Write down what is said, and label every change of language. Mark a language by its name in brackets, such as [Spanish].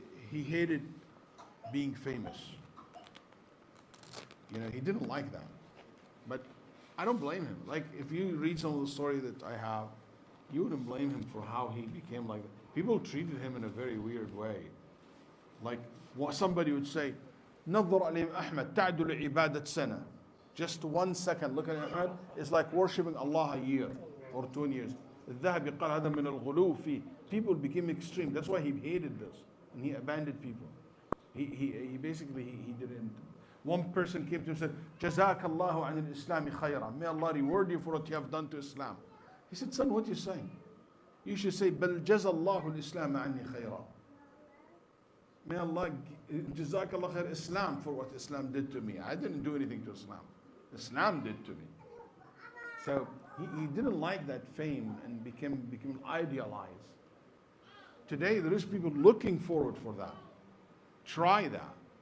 [English] He hated being famous. He didn't like that. But I don't blame him. Like if you read some of the story that I have, you wouldn't blame him for how he became like that. People treated him in a very weird way. Like what somebody would say, [Arabic] نظر عليهم أحمد تعدل عبادة سنة. [English] Just 1 second, look at Ahmad, it's like worshipping Allah a year or 2 years. [Arabic] الذهبي قال هذا من الغلو فيه. [English] People became extreme. That's why he hated this. And he abandoned people. He basically didn't. One person came to him and said, [Arabic] جزاك الله عن الإسلام خيرا. [English] May Allah reward you for what you have done to Islam. He said, son, what are you saying? You should say, [Arabic] بل جزا الله الإسلام عني خيرا. [English] May Allah, [Arabic] جزاك الله خير [English] Islam for what Islam did to me. I didn't do anything to Islam. Islam did to me. So he didn't like that fame and became idealized. Today there is people looking forward for that. Try that.